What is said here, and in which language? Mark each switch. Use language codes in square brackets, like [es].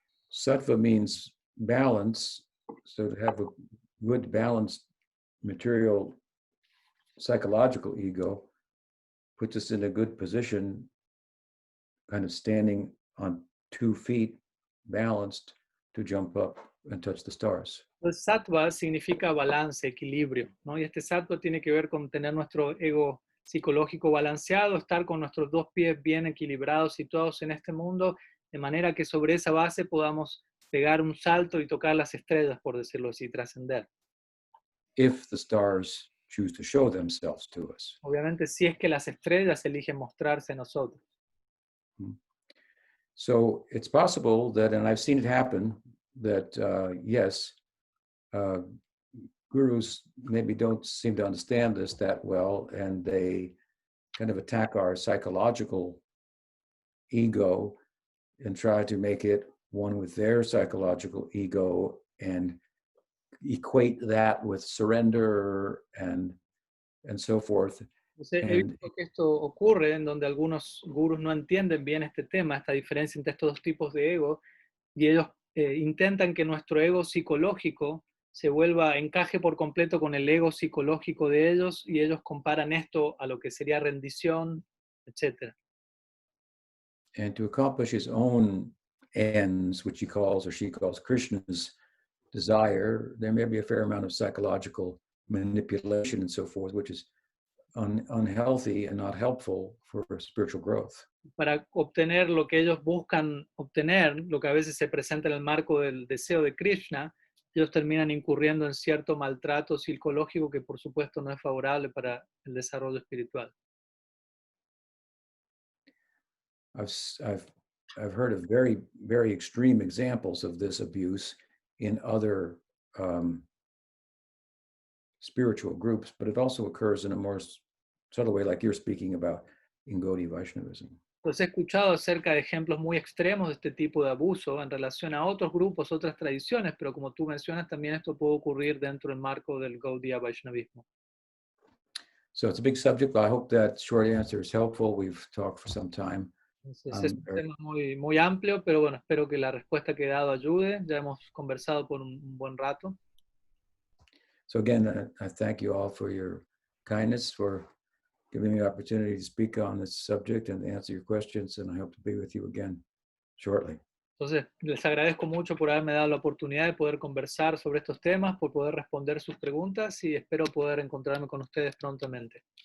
[en] Sattva means balance, so to have a good balanced material psychological ego puts us in a good position, kind of standing on 2 feet, balanced, to jump up and touch the stars. [es] El sattva significa balance, equilibrio, ¿no? Y este sattva tiene que ver con tener nuestro ego psicológico balanceado, estar con nuestros 2 pies bien equilibrados, situados en este mundo, de manera que sobre esa base podamos pegar un salto y tocar las estrellas, por decirlo así, trascender. [en] If the stars choose to show themselves to us. [es] Obviamente, si es que las estrellas eligen mostrarse a nosotros. [en] So it's possible that, and I've seen it happen, that yes, gurus maybe don't seem to understand this that well, and they kind of attack our psychological ego and try to make it one with their psychological ego and equate that with surrender and so forth. [es] Entonces, he visto que esto ocurre en donde algunos gurús no entienden bien este tema, esta diferencia entre estos dos tipos de ego, y ellos intentan que nuestro ego psicológico se vuelva, encaje por completo con el ego psicológico de ellos, y ellos comparan esto a lo que sería rendición, etc. [en] And to accomplish his own ends, which he calls or she calls Krishna's desire, there may be a fair amount of psychological manipulation and so forth, which is unhealthy and not helpful for spiritual growth. [es] Para obtener lo que ellos buscan obtener, lo que a veces se presenta en el marco del deseo de Krishna, ellos terminan incurriendo en cierto maltrato psicológico que por supuesto no es favorable para el desarrollo espiritual. [en] I've heard of very, very extreme examples of this abuse in other spiritual groups, but it also occurs in a more subtle way, like you're speaking about in Gaudiya Vaishnavism. [es] Entonces he escuchado acerca de ejemplos muy extremos de este tipo de abuso en relación a otros grupos, otras tradiciones, pero como tú mencionas, también esto puede ocurrir dentro del marco del Gaudiya Vaishnavismo. [en] So it's a big subject, but I hope that short answer is helpful. We've talked for some time. [es] Entonces es un tema muy, muy amplio, pero bueno, espero que la respuesta que he dado ayude. Ya hemos conversado por un buen rato. [en] So again, I thank you all for your kindness, for giving me the opportunity to speak on this subject and answer your questions, and I hope to be with you again shortly. [es] Entonces, les agradezco mucho por haberme dado la oportunidad de poder conversar sobre estos temas, por poder responder sus preguntas y espero poder encontrarme con ustedes prontamente.